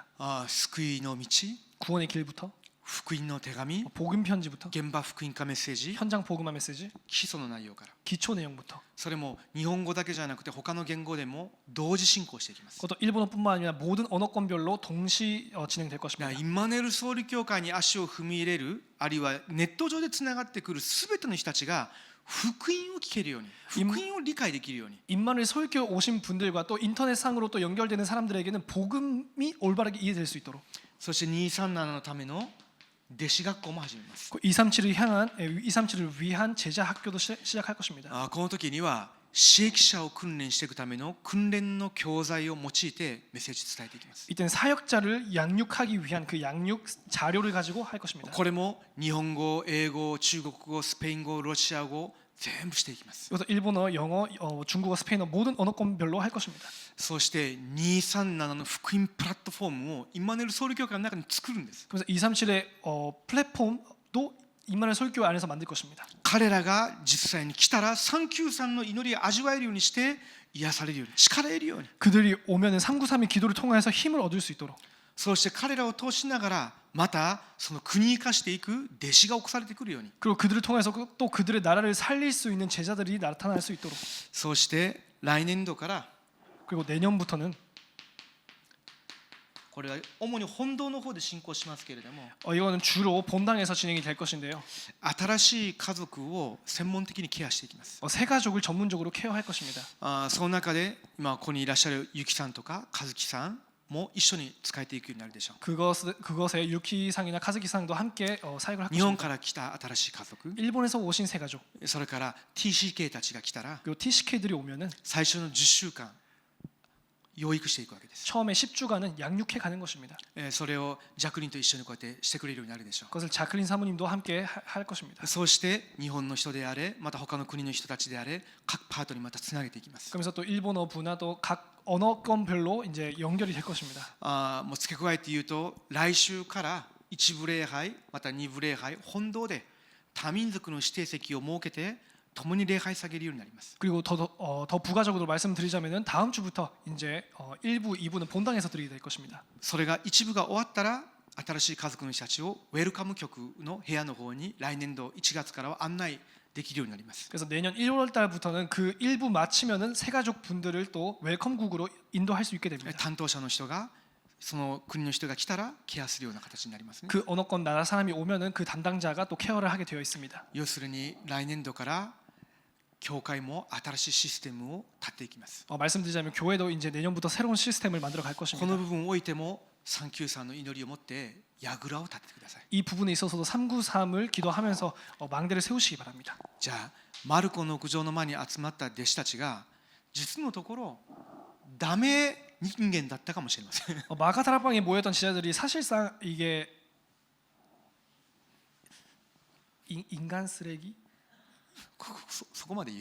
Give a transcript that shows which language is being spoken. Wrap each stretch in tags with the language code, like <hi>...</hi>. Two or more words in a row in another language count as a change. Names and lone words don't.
<ja>救いの道、</ja> <ko>구원의 길부터</ko> <ja>福音の手紙、</ja> <ko>복음 편지부터</ko> <ja>現場福音化メッセージ、</ja> <ko>현장 복음화 메시지</ko> <ja>基礎の内容から、</ja> <ko>기초 내용부터</ko> <ja>それも日本語だけじゃなくて他の言語でも同時進行していきます。</ja> <ko>그것도 일본어뿐만 아니라 모든 언어권별로 동시 진행될 것입니다.</ko> <ja>インマネル総理教会に足を踏み入れる、あるいはネット上でつながってくるすべての人たちが福音を聞けるように、福音を理解できるように、</ja> <ko>임마누엘 설교 오신 분들과 또 인터넷상으로 또 연결되는 사람들에게는 복음이 올바르게 이해될 수 있도록,</ko> <ja>そして237のための弟子学校も始めます。</ja> <ko>237을 위한 제자 학교도 시작할 것입니다.</ko> <ja>この時には使役者を訓練していくための訓練の教材を用いてメッセージ伝えていきます。</ja> <ko>이때는 사역자를 양육하기 위한 그 양육 자료를 가지고 할 것입니다.</ko> <ja>これも日本語、英語、中国語、スペイン語、ロシア語全部していきます。</ja> <ko>그래서 일본어, 영어, 중국어, 스페인어 모든 언어권별로 할 것입니다.</ko> <ja>そして237の福音プラットフォームをインマネル総理教会の中に作るんです。</ja> <ko>그래서 237의 플랫폼도 임마누엘 설교 안에서 만들 것입니다.</ko> <ja>彼らが実際に来たら393の祈りを味わえるようにして癒されるように、力得るように、</ja> <ko>그들이 오면은 393의 기도를 통해서 힘을 얻을 수 있도록,</ko> <ja>そして彼らを通しながらまたその国生かしていく弟子が起こされてくるように、</ja> <ko>그리고 그들을 통해서 또 그들의 나라를 살릴 수 있는 제자들이 나타날 수 있도록,</ko> <ja>そうして来年度から</ja> <ko>그리고 내년부터는</ko> <ja>これは主に本堂の方で進行しますけれども、</ja> <ko>이거는 주로 본당에서 진행이 될 것인데요.</ko> <ja>新しい家族を専門的にケアしていきます。</ja> <ko>새 가족을 전문적으로 케어할 것입니다.</ko> <ja>その中で今ここにいらっしゃるゆきさんとか和樹さんも一緒に使えていくようになるでしょう。</ja> <ko>그것에 유키상이나 카즈키상도 함께 사역을 할</ko> <ja>日本</ja> <ko>것입니다.</ko> <ja>から来た新しい家族、</ja> <ko>일본에서 오신 새 가족,</ko> <ja>それから TCK たちが来たら</ja> <ko>그리고 TCK들이 오면은</ko> <ja>最初の10週間養育していくわけです。</ja> <ko>처음에 10주간은 양육해 가는 것입니다.</ko> <ja>それをジャクリンと一緒にこうやってしてくれるようになるでしょう。</ja> <ko>그것을 자클린 사모님도 함께 할 것입니다.</ko> <ja>そうして日本の人であれ、また他の国の人たちであれ、各パートにまたつなげていきます。</ja> <ko>그러면서 또 일본어 분야도 각 언어권별로 이제 연결이 될 것입니다.</ko> <ja>もう付け加えて言うと、来週から一部礼拝また二部礼拝本堂で多民族の指定席を設けて共に礼拝さげるようになります。</ja> <ko>그리고 더 부가적으로 말씀드리자면은 다음 주부터 이제 1부, 2부는 본당에서 드리게 될 것입니다.</ko> <ja>それが一部が終わったら、新しい家族の人たちをウェルカム局の部屋の方に来年度1月からは案内できるようになります。</ja> <ko>그래서 내년 1월 달부터는 그 1부 마치면은 새 가족 분들을 또 웰컴국으로 인도할 수 있게 됩니다.</ko> <ja>担当者の人がその国の人が来たらケアするような形になりますね。</ja> <ko>그 언어권 나라 사람이 오면은 그 담당자가 또 케어를 하게 되어 있습니다.</ko> <ja>要するに来年度から教会も新しいシステムを立っていきます。</ja> <ko>말씀드리자면 교회도 이제 내년부터 새로운 시스템을 만들어 갈</ko> <ja>この</ja> <ko>것입니다.</ko> <ja>部分においても393の祈りを持って櫓を立ててください。</ja> <ko>이 부분에 있어서도 393을 기도하면서 망대를 세우시기 바랍니다.</ko> <ja>じゃあマルコの屋上の間に集まった弟子たちが実のところダメ人間だったかもしれません。</ja> <ko>마가다락방에 모였던 지자들이 사실상 이게 인간 쓰레기?</ko> <ja>そこまで言う。</ja>